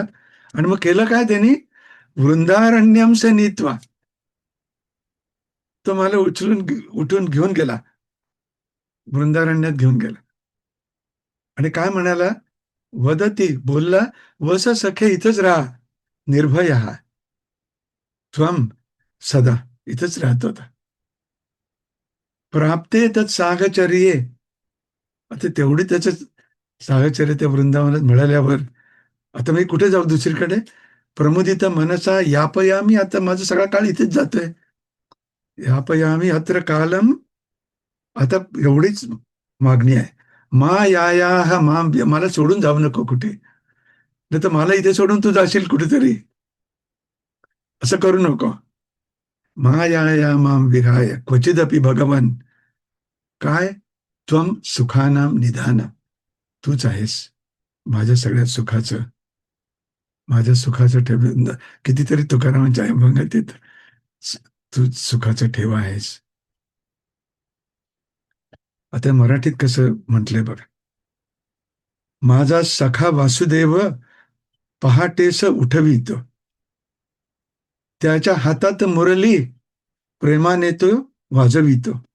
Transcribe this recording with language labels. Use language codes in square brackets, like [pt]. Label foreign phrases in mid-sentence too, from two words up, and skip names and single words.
[mr] आणि मग केलं काय त्यांनी, [sa] वृंदारण्यम से नीत्वा, [mr] तो मला उठून घेऊन गेला, वृंदारण्यात घेऊन गेला. आणि काय म्हणाला, वदती बोलला, [sa] वस सखे [mr] इथंच राहा, [sa] निर्भय हा त्वम सदा, [mr] इथंच राहत होता. [sa] प्राप्ते तत् साहचर्ये, [mr] आता तेवढी त्याचं साहचर्य त्या वृंदावनात मिळाल्यावर आता मी कुठे जाऊ दुसरीकडे. [sa] प्रमुदित मनसा यापयामी, [mr] आता माझा सगळा काळ इथेच जातोय. [sa] यापयामी अत्र कालम, [mr] आता एवढीच मागणी आहे. [sa] मायायाः मां [mr] मला सोडून जाऊ नको कुठे, नाही तर मला इथे सोडून तू जाशील कुठेतरी, असं करू नको. [sa] मायाया मां विहाय क्वचिदपि भगवन, काय, त्वम सुखानाम निधान, [mr] तूच आहेस माझ्या सगळ्या सुखाचं, माझ्या सुखाचं ठेव. कितीतरी तुकारामांच्या अभंगात येत, तू सुखाचं ठेवा आहेस. आता मराठीत कसं म्हटलंय बघा. माझा सखा वासुदेव पहाटेस उठवितो, त्याच्या हातात मुरली प्रेमाने तो वाजवितो.